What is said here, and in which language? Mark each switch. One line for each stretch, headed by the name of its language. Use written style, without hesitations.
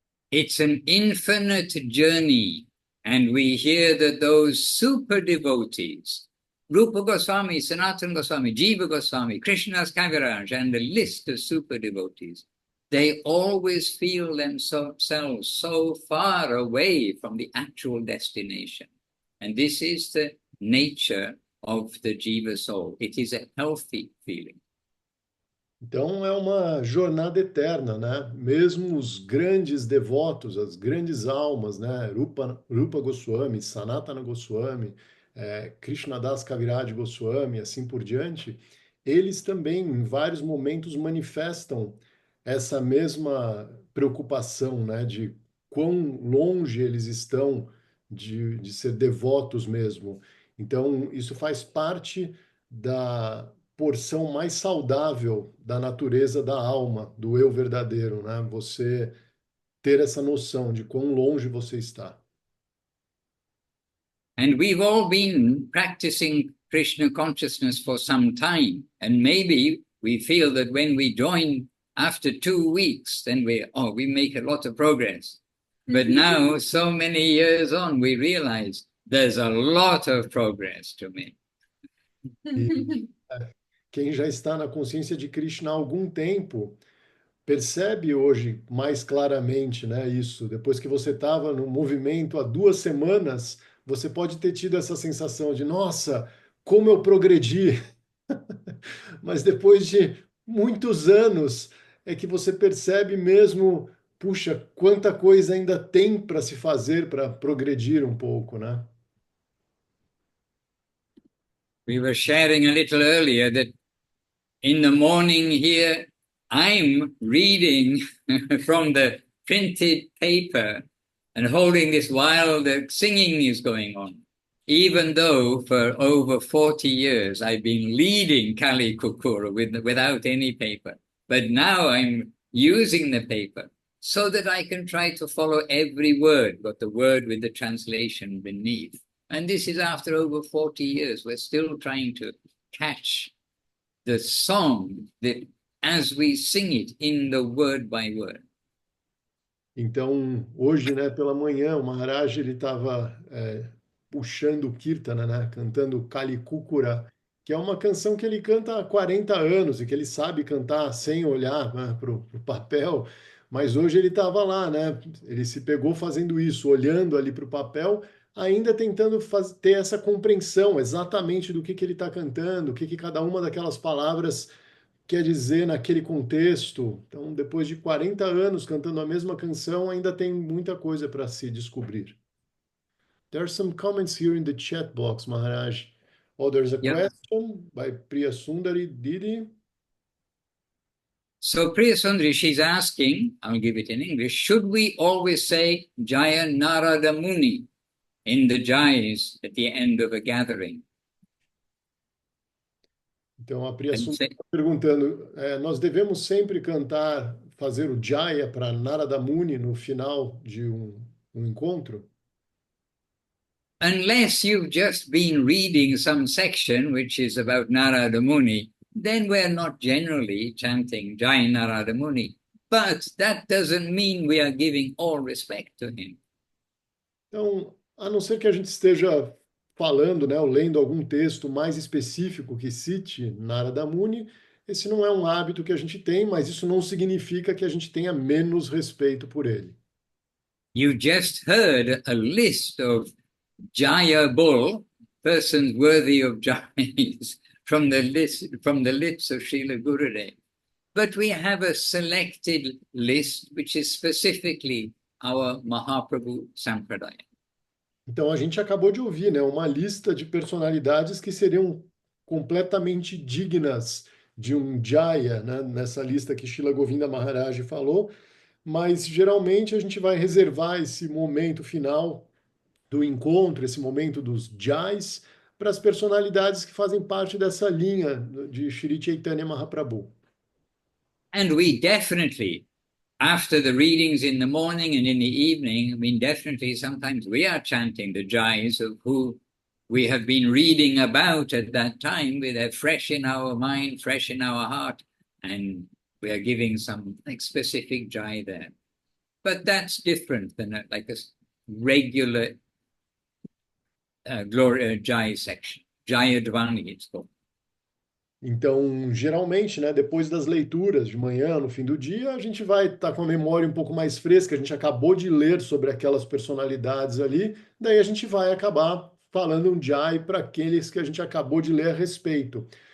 English: It's an infinite journey, and we hear that those super devotees, Rupa Goswami, Sanatana Goswami, Jiva Goswami, Krishnadas Kaviraj, and the list of super devotees, they always feel themselves so far away from the actual destination. And this is the nature of the Jiva soul. It is a healthy feeling.
Portuguese: Então é uma jornada eterna, né? Mesmo os grandes devotos, as grandes almas, né? Rupa Goswami, Sanatana Goswami, Krishnadas Kaviraj Goswami, assim por diante, eles também, em vários momentos, manifestam essa mesma preocupação, né? De quão longe eles estão de ser devotos mesmo. Então, isso faz parte da porção mais saudável da natureza da alma, do eu verdadeiro, né? Você ter essa noção de quão longe você está.
English: And we've all been practicing Krishna consciousness for some time, and maybe we feel that when we join after 2 weeks, then we make a lot of progress. But now, so many years on, we realize there's a lot of progress to make.
Portuguese: Quem já está na consciência de Krishna há algum tempo percebe hoje mais claramente, né, isso. Depois que você estava no movimento há 2 semanas, você pode ter tido essa sensação de, nossa, como eu progredi. Mas depois de muitos anos é que você percebe mesmo, puxa, quanta coisa ainda tem para se fazer para progredir um pouco, né?
English: We were sharing a little earlier that in the morning here, I'm reading from the printed paper and holding this while the singing is going on. Even though for over 40 years I've been leading Kali Kukura without any paper. But now I'm using the paper so that I can try to follow every word, but the word with the translation beneath. And this is after over 40 years. We're still trying to catch the song, the as we sing it in the word by word.
Portuguese: Então, hoje, né, pela manhã, o Maharaj ele estava puxando o Kirtana, né, cantando Kali Kukura, que é uma canção que ele canta há 40 anos e que ele sabe cantar sem olhar, né, para o papel, mas hoje ele estava lá, né, ele se pegou fazendo isso, olhando ali para o papel, ainda tentando ter essa compreensão exatamente do que ele está cantando, o que cada uma daquelas palavras quer dizer naquele contexto. Então, depois de 40 anos cantando a mesma canção, ainda tem muita coisa para se descobrir.
English: There are some comments here in the chat box, Maharaj. Oh, there's a Yeah. question by Priya Sundari Didi. So Priya Sundari, she's asking, I'll give it in English, should we always say Jaya Narada Muni in the Jais at the end of a gathering?
Portuguese: Então, a Priya
English: And
Portuguese: Sundari
English: say,
Portuguese: está perguntando, nós devemos sempre cantar, fazer o Jaya para Narada Muni no final de um encontro?
English: unless you've just been reading some section which is about Narada Muni, then we're not generally chanting Jai Narada Muni. But that doesn't mean we are giving all respect to him.
Portuguese: Então, a não ser que a gente esteja falando, né, ou lendo algum texto mais específico que cite Narada Muni, esse não é um hábito que a gente tem, mas isso não significa que a gente tenha menos respeito por ele.
English: You just heard a list of Jaya Bull, persons worthy of Jais, from the lips of Srila Gurudev. But we have a selected list which is specifically our Mahaprabhu Sampradaya.
Portuguese: Então, a gente acabou de ouvir, né, uma lista de personalidades que seriam completamente dignas de um Jaya, né, nessa lista que Srila Govinda Maharaj falou, mas geralmente a gente vai reservar esse momento final do encontro, esse momento dos Jais, para as personalidades que fazem parte dessa linha de Shri Chaitanya Mahaprabhu.
English: And we definitely, after the readings in the morning and in the evening, I mean, definitely sometimes we are chanting the Jais of who we have been reading about at that time. They're fresh in our mind, fresh in our heart, and we are giving some like specific Jai there. But that's different than like a regular Jai section. Jayadvani, it's called.
Portuguese: Então, geralmente, né, depois das leituras de manhã, no fim do dia, a gente vai estar com a memória um pouco mais fresca, a gente acabou de ler sobre aquelas personalidades ali, daí a gente vai acabar falando um jai para aqueles que a gente acabou de ler a respeito.